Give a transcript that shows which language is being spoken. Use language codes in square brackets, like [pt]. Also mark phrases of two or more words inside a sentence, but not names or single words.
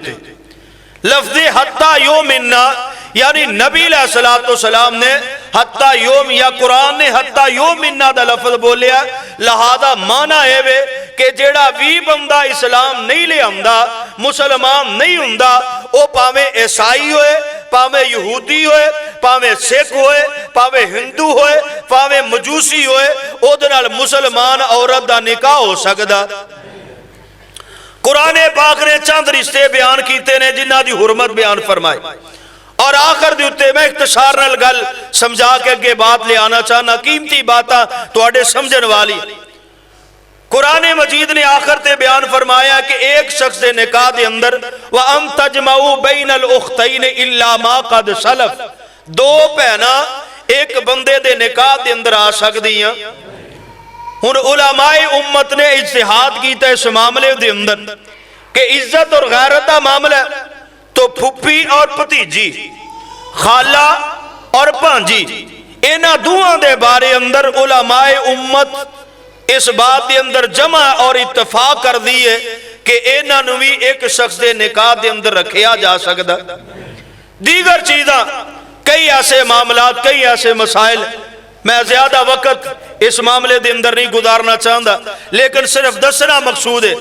[pa] ہوتے، لفظ حتیٰ یؤمننا یعنی نبی علیہ السلام نے حتیٰ یوم یا قرآن نے حتیٰ یؤمننا دا لفظ بولیا، لہذا مانا ہے وے کہ جیڑا بھی بندہ اسلام نہیں لے آمدہ، مسلمان نہیں ہوندہ، او پاویں عیسائی ہوئے، پاویں یہودی ہوئے، پاویں سکھ ہوئے، پاویں ہندو ہوئے، پاویں مجوسی ہوئے، او دنال مسلمان عورت دا نکاح ہو سکدا۔ قرآن پاک نے چند رشتے بیان کیتے نے جنہ دی حرمت بیان فرمائے، اور آخر دیتے میں اختصار نال گل سمجھا کے اگے بات لے آنا چاہنا، قیمتی باتاں تو اڈے سمجھن والی۔ قرآن مجید نے آخر تے بیان فرمایا کہ ایک شخص دے نکاح دے اندر [ar] وَأَن تَجْمَعُوا بَيْنَ الْأُخْتَيْنِ إِلَّا مَا قَدْ سَلَفَ، [pa] دو پہنا ایک بندے دے نکاح دے اندر آ سکتی ہیں۔ ہن علماء امت نے اجتہاد کیتا اس معاملے دے اندر کہ عزت اور غیرت دا معاملہ ہے، تو پھپھی اور بھتیجی، خالہ اور بھانجی، اینا دوہاں دے بارے اندر علماء امت اس بات دے اندر جمع اور اتفاق کر دیئے کہ اینا نوی ایک شخص دے نکاح دے اندر رکھیا جا سکتا۔ دیگر چیزاں کئی ایسے معاملات، کئی ایسے مسائل، میں زیادہ وقت اس معاملے دے اندر نہیں گزارنا چاہتا، لیکن صرف دسنا مقصود ہے